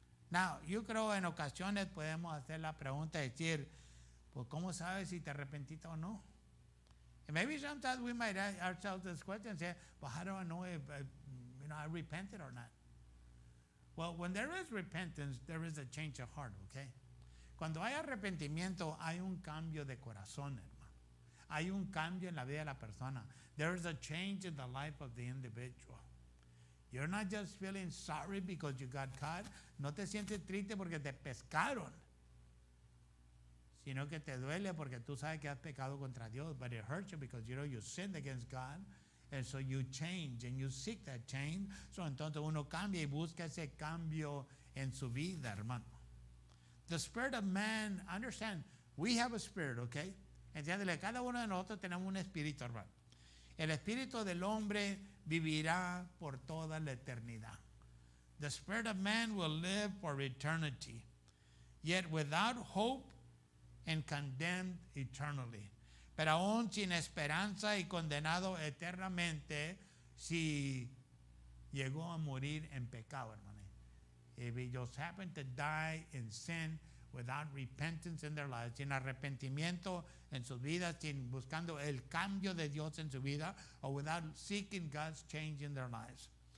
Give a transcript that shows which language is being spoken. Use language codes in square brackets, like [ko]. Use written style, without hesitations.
[es] Now, yo creo en ocasiones podemos hacer la pregunta de decir, pues ¿cómo sabes si te arrepentiste o no? [en] And maybe sometimes we might ask ourselves this question and say, well, how do I know if I repented or not? Well, when there is repentance, there is a change of heart, okay? [es] Cuando hay arrepentimiento, hay un cambio de corazón, hermano. Hay un cambio en la vida de la persona. [en] There is a change in the life of the individual. You're not just feeling sorry because you got caught. [es] No te sientes triste porque te pescaron, sino que te duele porque tú sabes que has pecado contra Dios. [en] But it hurts you because you know you sinned against God. And so you change and you seek that change. [es] So entonces uno cambia y busca ese cambio en su vida, hermano. [en] The spirit of man, understand, we have a spirit, okay? [es] Entiéndele, cada uno de nosotros tenemos un espíritu, hermano. El espíritu del hombre vivirá por toda la eternidad. [en] The spirit of man will live for eternity, yet without hope and condemned eternally. [es] Pero aún sin esperanza y condenado eternamente si llegó a morir en pecado, hermano. [en] If he just happened to die in sin without repentance in their lives, [es] sin arrepentimiento en sus vidas, sin buscando el cambio de Dios en su vida, [en] or without seeking God's change in their lives.